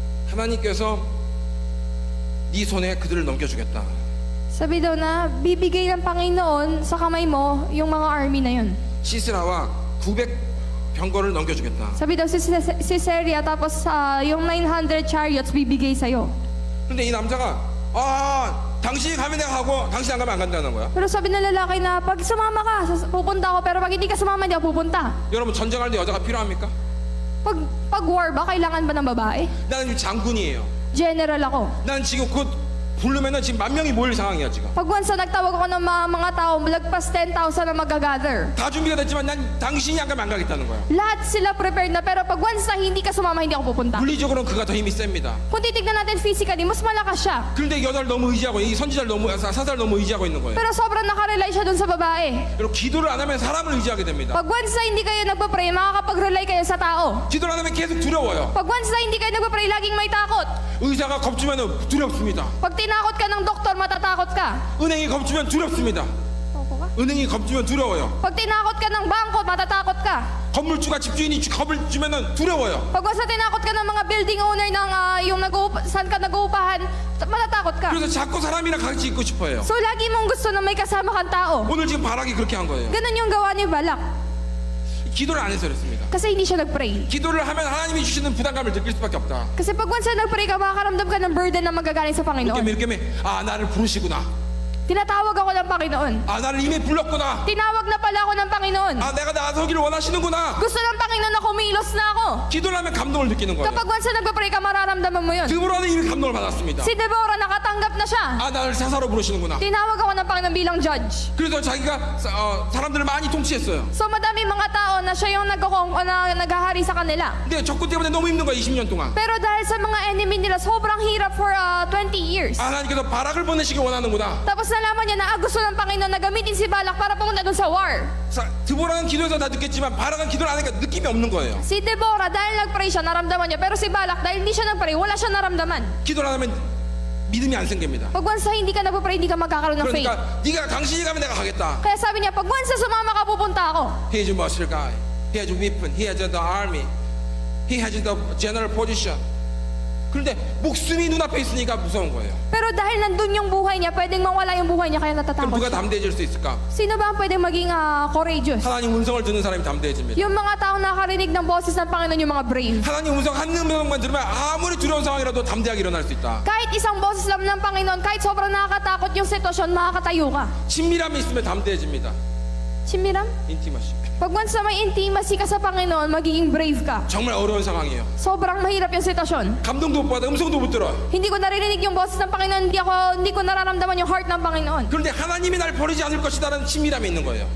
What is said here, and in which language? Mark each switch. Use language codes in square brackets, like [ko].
[ko] 하나님께서 네 손에 그들을 넘겨주겠다. [tl] Sabi daw na, bibigay ng Panginoon sa kamay mo yung mga army na yun. [ko] 시스라와 900 병거를 넘겨주겠다. [tl] Sabi daw si Seria, tapos yung 900 chariots bibigay sa'yo. [ko] 근데 이 남자가 당신이 가면 내가 가고 당신 안 가면 안 간다는 거야. [tl] Pero sabi ng lalaki na, pag sumama ka, pupunta ako, pero pag hindi ka sumama, hindi ako pupunta. [ko] 여러분 전쟁할 때 여자가 필요합니까? [tl] Pag war ba, kailangan ba ng babae? [ko] 나는 지금 장군이에요. [tl] General ako. [ko] 난 지금 곧 부르면은 지금 10,000명이 모일 상황이야 지금. [tl] Pag once na nagtawag ako ng mga tao, lagpas 10,000 na mag-gather. [ko] 다 준비가 됐지만 난 당신이 안 가면 안 가겠다는 거야. [tl] Lahat sila prepared na, pero pag once na hindi ka sumama, hindi ako pupunta. [ko] 물리적으로는 그가 더 힘이 셉니다. [tl] Kung titignan natin physically, mas malakas siya. [ko] 그런데 이 여자를 너무 의지하고 이 선지자를 너무 사사를 너무 의지하고 있는 거예요. [tl] Pero sobrang nakarely siya dun sa babae. [ko] 여러분 기도를 안 하면 사람을 의지하게 됩니다. [tl] Pag once na hindi kayo nagpa-pray, makakapag-rely kayo sa tao. [ko] 기도를 안 하면 계속 두려워요. [tl] Pag once na hindi kayo nagpa-pray, laging may takot. [ko] 의사가 겁주면 두렵습니다. [tl] Pag tinakot ka ng doktor, matatakot ka. [ko] 은행이 겁주면 두렵습니다. 은행이 겁주면 두려워요. [tl] Pag tinakot ka ng bangko, matatakot ka. [ko] 건물주가 집주인이 겁을 주면은 두려워요. [tl] Pag once na tinakot ka ng mga building owner ng saan ka nag-uupahan, matatakot ka. [ko] 그래서 자꾸 사람이랑 같이 있고 싶어요. [tl] So lagi mong gusto na may kasama kang tao. [ko] 오늘 지금 바락이 그렇게 한 거예요. [tl] Ganun yung gawa ni Balak. [ko] 기도를 안 해서 그렇습니다. [tl] Kasi hindi siya nag-pray. [ko] 기도를 하면 하나님이 주시는 부담감을 느낄 수밖에 없다. [tl] Kasi pag once na nag-pray ka, makakaramdam ka ng burden na magagaling sa Panginoon. [ko] 이렇게 나를 부르시구나. [tl] Tinatawag ako ng Panginoon. [ko] 나를 이미 불렀구나. [tl] Tinawag na pala ako ng Panginoon. [ko] 내가 나서기를 원하시는구나. [tl] Gusto ng Panginoon na kumilos na ako. [ko] 기도를 하면 감동을 느끼는 거예요. [tl] Kapag once na nagpa-pray ka, mararamdaman mo yun. [ko] 드보라는 이미 감동을 받았습니다. [tl] Si Deborah, nakatanggap na siya. [ko] 나를 사사로 부르시는구나. [tl] Tinawag ako ng Panginoon bilang judge. [ko] 그래서 자기가 사람들을 많이 통치했어요. [tl] So madami mga tao na siya yung naghahari sa kanila. [ko] 근데 적군 때문에 너무 힘든 거야 20년 동안. [tl] Pero dahil sa mga enemy nila, sobrang hirap for 20 years. [ko] 하나님께서 바락을 보내시길 원하는구나. [tl] Tapos nalaman niya na gusto ng Panginoon na gamitin si Balak para pumunta dun sa war. [ko] 드보라는 기도에서 다 느꼈지만 바락은 기도를 안 하니까 느낌이 없는 거예요. [tl] Si Deborah, dahil nag-pray siya, naramdaman niya. Pero si Balak, dahil hindi siya nag-pray, wala siya naramdaman. [ko] 기도를 안 하면 믿음이 안 생깁니다. [tl] Pag once na hindi ka nag-pray, hindi ka magkakaroon ng faith. [ko] 그러니까 당신이 가면 내가 가겠다. [tl] Kaya sabi niya, pag once na sumama ka, pupunta ako. [en] He is a muscle guy. He has a weapon. He has the army. He has the general position. [ko] 그런데 목숨이 눈앞에 있으니까 무서운 거예요. [tl] Pero dahil nandun yung buhay niya, pwedeng mawala yung buhay niya, kaya [ko] 그럼 [tl] natatakot [ko] 누가 [tl] siya. [ko] 담대해질 수 있을까? [tl] Sino ba ang pwedeng maging courageous? [ko] 하나님 음성을 듣는 사람이 담대해집니다. [tl] Yung mga taong nakarinig ng boses ng Panginoon, yung mga brave. [ko] 하나님 음성 한 음성만 들으면 아무리 두려운 상황이라도 담대하게 일어날 수 있다. [tl] Kahit isang boses lang ng Panginoon, kahit sobrang nakakatakot yung sitwasyon, makakatayo ka. [ko] 친밀함이 있으면 담대해집니다. Chimiram? [en] 인티마시. [tl] Pag once na may intimacy ka sa Panginoon, magiging brave ka. [ko] 정말 어려운 상황이에요. [tl] Sobrang mahirap yung sitwasyon. [ko] 감동도 못 받아, 음성도 못 들어. [tl] Hindi ko naririnig yung boses ng Panginoon, hindi ko nararamdaman yung heart ng Panginoon. [ko] 그런데 하나님이 날 버리지 않을 것이다라는 친밀함이 있는 거예요.